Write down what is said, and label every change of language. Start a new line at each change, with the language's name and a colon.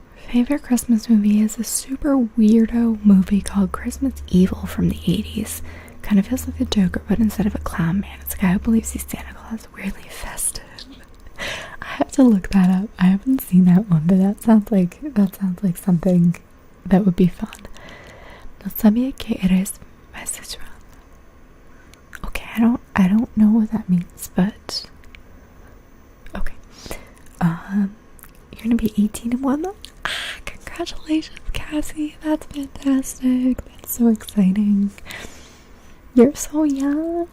English: Favorite Christmas movie is a super weirdo movie called Christmas Evil from the 80s. Kind of feels like a Joker, but instead of a clown man, it's a guy who believes he's Santa Claus, weirdly festive. I have to look that up. I haven't seen that one, but that sounds like something that would be fun.
Spanish: No sabía que eres bisexual.
English: Okay, I don't know what that means, but okay. You're gonna be 18 in 1 month? Congratulations, Cassie. That's fantastic. That's so exciting. You're so young.